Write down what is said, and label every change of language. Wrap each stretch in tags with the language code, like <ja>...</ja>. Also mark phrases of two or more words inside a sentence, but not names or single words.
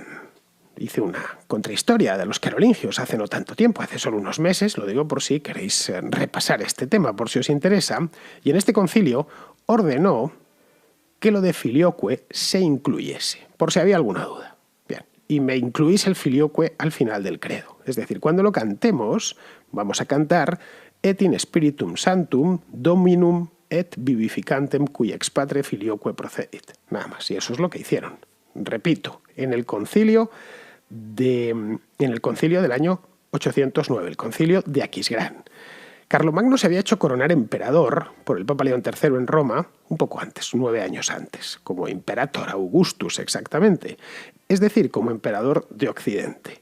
<es>Hice una contrahistoria de los carolingios hace no tanto tiempo, hace solo unos meses, lo digo por si queréis repasar este tema, por si os interesa, y en este concilio ordenó que lo de filioque se incluyese, por si había alguna duda. Bien, y me incluís el filioque al final del credo. Es decir, cuando lo cantemos, vamos a cantar</es> <la>et in Spiritum Sanctum Dominum et vivificantem qui ex Patre filioque procedit.</la> <es>Nada más, y eso es lo que hicieron. Repito, en el concilio del año 809, el concilio de Aquisgrán. Carlomagno se había hecho coronar emperador por el Papa León III en Roma un poco antes, 9 años antes, como</es> <la>Imperator Augustus</la> <es>exactamente, es decir, como emperador de Occidente.</es>